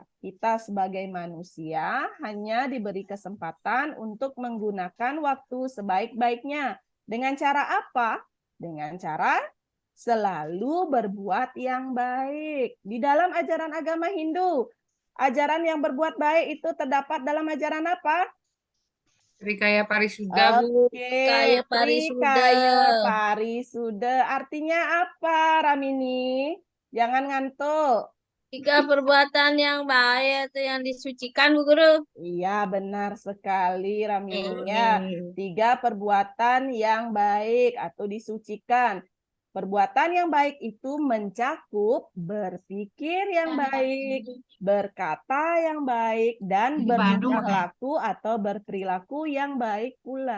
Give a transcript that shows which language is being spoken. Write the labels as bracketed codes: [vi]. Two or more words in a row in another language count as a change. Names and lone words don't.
[id] Kita sebagai manusia hanya diberi kesempatan untuk menggunakan waktu sebaik-baiknya. Dengan cara apa? Dengan cara selalu berbuat yang baik. Di dalam ajaran agama Hindu, ajaran yang berbuat baik itu terdapat dalam ajaran apa? Trikaya Parisuda, Bu. Oke, Trikaya Parisuda, ya. Trikaya Parisuda. Artinya apa, Ramini? Jangan ngantuk. Jika perbuatan yang baik itu yang disucikan, Bu Guru. Iya, benar sekali, Ramini. Ya, 3 perbuatan yang baik atau disucikan. Perbuatan yang baik itu mencakup berpikir yang baik, berkata yang baik, dan bertingkah laku atau berperilaku yang baik pula.